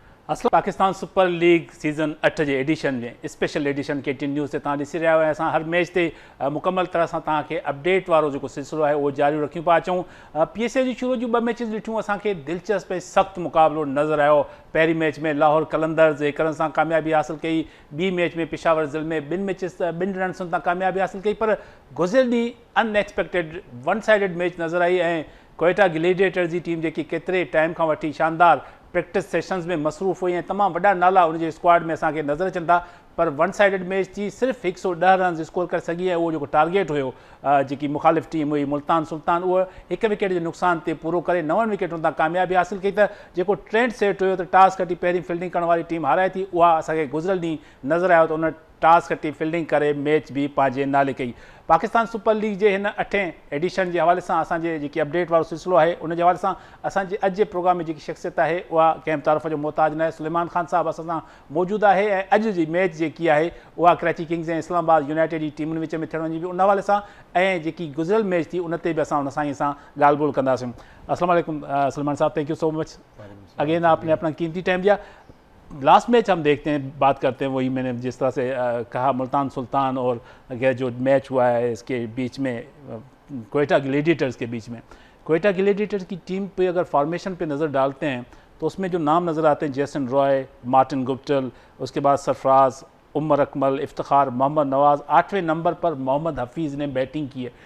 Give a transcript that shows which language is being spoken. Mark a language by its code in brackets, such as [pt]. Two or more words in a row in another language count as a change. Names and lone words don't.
[sd] असल पाकिस्तान सुपर लीग सीज़न 8 जे एडिशन में [en] special edition [sd] के टीन न्यूज़ से तव्हां ॾिसी रहिया आहियो। असां हर मैच ते मुकमल तरह सां तव्हांखे अपडेट वारो जेको सिलसिलो आहे उहो जारी रखियूं पिया अचूं। PSA जी शुरू जूं 2 मैचिस ॾिठियूं, असांखे दिलचस्प ऐं सख़्तु मुक़ाबिलो नज़र आयो। पहिरीं मैच में लाहौर कलंदर्स 1 रन सां कामयाबी हासिल कई। ॿी मैच में पेशावर ज़िलमे 2 रन्सनि सां कामयाबी हासिल कई, पर गुज़िरियल ॾींहुं [en] unexpected one sided match [sd] नज़र आई ऐं कोयटा ग्लेडिएटर्स जी टीम जेकी केतिरे टाइम खां वठी शानदार [en] practice sessions [sd] में मसरूफ़ हुई ऐं तमामु वॾा नाला उनजे स्क्वाड में असांखे नज़र अचनि था, पर [en] one sided match [sd] थी सिर्फ़ु 110 रन्स स्कोर करे सघी ऐं उहो जेको टारगेट हुयो जेकी मुख़ालिफ़ टीम हुई मुल्तान सुल्तान, उहो 1 विकेट जे नुक़सान ते पूरो करे 9 विकेटुनि तां कामयाबी हासिल कई। त जेको [en] trend set [sd] हुयो त टॉस खटी पहिरीं फील्डिंग करण वारी टीम हाराए थी, उहा असांखे गुज़िरियल ॾींहुं नज़र आयो त उन टॉस खटी फील्डिंग करे मैच बि पंहिंजे नाले कई। पाकिस्तान सुपर लीग जे हिन 8 एडिशन जे हवाले सां असांजे जेकी अपडेट वारो सिलसिलो आहे उन जे हवाले सां असांजे अॼु जे प्रोग्राम में जेकी शख़्सियत आहे उहा कंहिं तारीफ़ जो मोहताज न आहे। सुलेमान ख़ान साहब असां सां मौजूदु आहे ऐं अॼु जी मैच जेकी आहे उहा कराची किंग्स ऐं इस्लामाबाद यूनाइटेड जी टीमुनि विच में थियण वञी बि उन हवाले सां ऐं जेकी गुज़िरियल मैच थी उन ते बि असां उन साईं सां ॻाल्हि ॿोल कंदासीं। [ar] السلام علیکم [ur] سلمان صاحب, [en] thank you so much again, [ur] آپ نے اپنا قیمتی ٹائم دیا. [en] last match [ur] ہم دیکھتے ہیں، بات کرتے ہیں، وہی میں نے جس طرح سے کہا ملتان سلطان اور جو میچ ہوا ہے اس کے بیچ میں کوئٹہ گلیڈی ایٹرز کے بیچ میں، کوئٹہ گلیڈی ایٹرز کی ٹیم پہ اگر فارمیشن پہ نظر ڈالتے ہیں تو اس میں جو نام نظر آتے ہیں جیسن رائے، مارٹن گپٹل، اس کے بعد سرفراز، عمر اکمل، افتخار، محمد نواز، 8ویں نمبر پر محمد حفیظ نے بیٹنگ کی ہے.